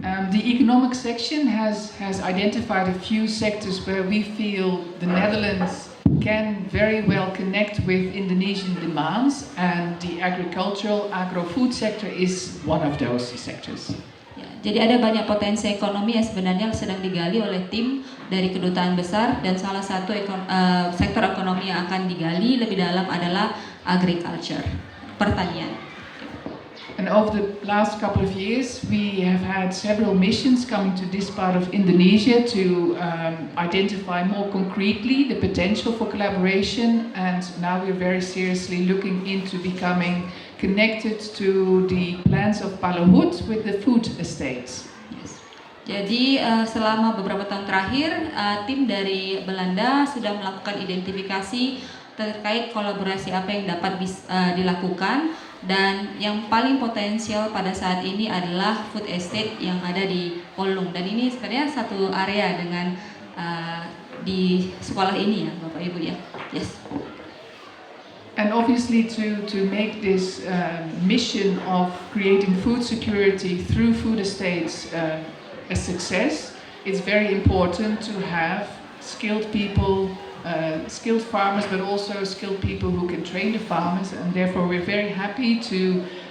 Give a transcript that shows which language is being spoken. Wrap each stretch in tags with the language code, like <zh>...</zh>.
<en>The economic section has identified a few sectors where we feel the Netherlands can very well connect with Indonesian demands, and the agro-food sector is one of those sectors.</en> <id>Ya, jadi ada banyak potensi ekonomi yang sebenarnya sedang digali oleh tim dari kedutaan besar, dan salah satu sektor ekonomi yang akan digali lebih dalam adalah agriculture, pertanian.</id> <en>And over the last couple of years, we have had several missions coming to this part of Indonesia to identify more concretely the potential for collaboration, and now we're very seriously looking into becoming connected to the plans of Palohoed with the food estates. Yes.</en> <id>Jadi selama beberapa tahun terakhir, tim dari Belanda sudah melakukan identifikasi terkait kolaborasi apa yang dapat dilakukan, dan yang paling potensial pada saat ini adalah food estate yang ada di Polung, dan ini sebenarnya satu area dengan di sekolah ini ya Bapak Ibu ya.</id> <en>Yes. And obviously to make this mission of creating food security through food estates a success, it's very important to have skilled people, skilled farmers, but also skilled people who can train the farmers, and therefore we're very happy to</en>